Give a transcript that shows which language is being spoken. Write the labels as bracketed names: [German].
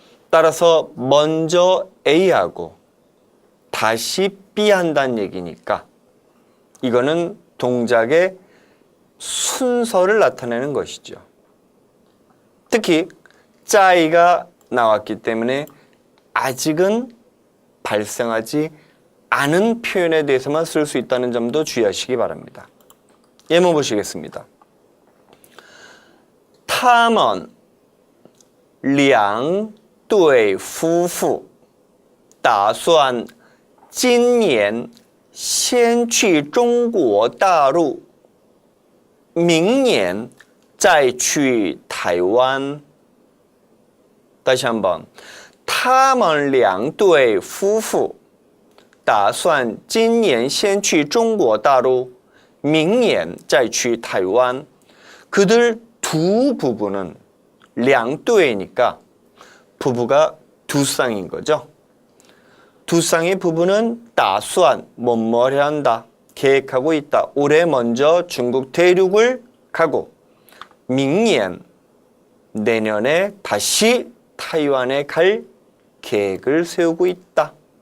[Korean] 따라서 먼저 A하고 다시 B 한다는 얘기니까 이거는 동작의 순서를 나타내는 것이죠. 특히 짜이가 나왔기 때문에 아직은 발생하지 않은 표현에 대해서만 쓸 수 있다는 점도 주의하시기 바랍니다. 예문 보시겠습니다. [Chinese] 他们两对夫妇打算今年先去中国大陆明年再去台湾 [Korean] 다시 한번 [Chinese] 他们两对夫妇打算今年先去中国大陆明年再去台湾 [Korean] 그들 두 부부는 两对니까 부부가 두 쌍인 거죠. 두 쌍의 부부는 打算 뭐뭐를 한다. 계획하고 있다. 올해 먼저 중국 대륙을 가고 明年 내년에 다시 타이완에 갈 계획을 세우고 있다.